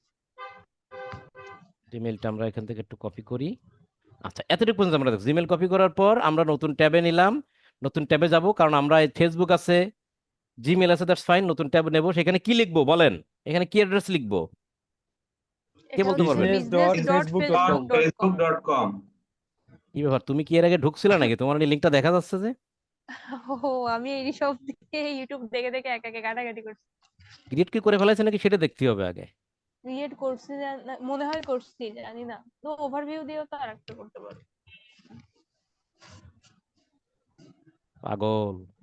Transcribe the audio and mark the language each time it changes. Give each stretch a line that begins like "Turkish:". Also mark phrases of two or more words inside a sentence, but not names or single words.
Bangla: জিমেইলটা আমরা এখান থেকে একটু কপি করি। আচ্ছা, এতটুকু পর্যন্ত আমরা দেখো, জিমেইল কপি করার পর আমরা নতুন ট্যাবে নিলাম, নতুন ট্যাবে যাব, কারণ আমরা ফেসবুক আছে, জিমেইল আছে,
English: that's fine.
Bangla: নতুন ট্যাব নেব, সেখানে কি লিখবো বলেন, এখানে কি অ্যাড্রেস লিখবো, কে এটা বলতে হচ্ছে পারবেন? business.facebook.com business.facebook.com। facebook.com কি ব্যাপার, তুমি কি এর আগে ঢুকছিলে নাকি? তোমার লিঙ্কটা দেখা যাচ্ছে যে। ও আমি এই সব দিকে ইউটিউব দেখে দেখে একা একা ঘাটাঘাটি করছি। ক্রিয়েট কি করে ফেলাইছে নাকি সেটা দেখতে হবে আগে। ক্রিয়েট করছি মনে হয় করছি, জানি না তো। ওভারভিউ দিয়েও তো আর একটা করতে পারো। পাগল।